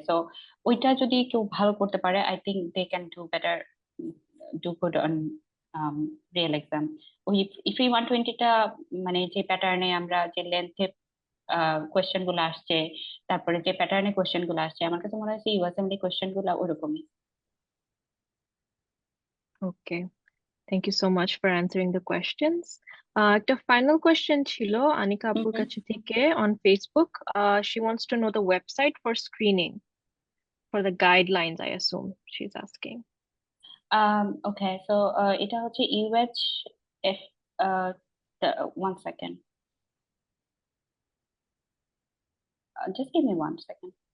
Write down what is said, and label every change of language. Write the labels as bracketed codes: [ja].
[bn] So ওইটা যদি কেউ ভালো করতে পারে [en] I think they can do better, do good on real exam. [bn] ওই ফ্রি 120টা মানে যে প্যাটার্নে আমরা যে লেন্থে কোয়েশ্চেন গুলো আসছে, তারপরে যে প্যাটার্নে কোয়েশ্চেন গুলো আসছে, আমার কাছে মনে হচ্ছে ইউএসএমডি কোয়েশ্চেন গুলো ওরকমই। [en] Okay. Thank you so much for answering the questions. [bn] একটা final question ছিল আনিকা আপুর কাছে থেকে on Facebook. [en] She wants to know the website for screening, for the guidelines, I assume she's asking. Okay, so [bn] এটা হচ্ছে [en] UHF, one second, just give me 1 second.